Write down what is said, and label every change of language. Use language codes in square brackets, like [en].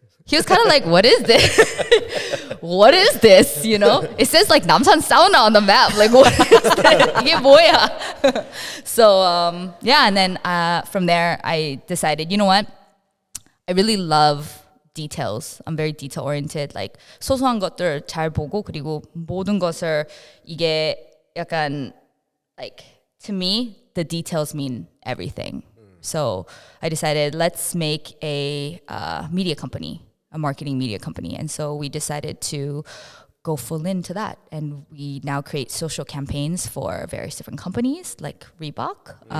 [en] He was kind of like, what is this? What is this? You know? It says like 남산 sauna on the map. Like, what is this? [ko] 이게 뭐야? [en] So, yeah, and then from there, I decided, you know what? I really love details. I'm very detail oriented. Like, [ko] 소소한 것들 잘 보고, 그리고 모든 것을 이게 약간, [en] like, to me, the details mean everything. So I decided, let's make a media company, a marketing media company. And so we decided to go full into that. And we now create social campaigns for various different companies like Reebok.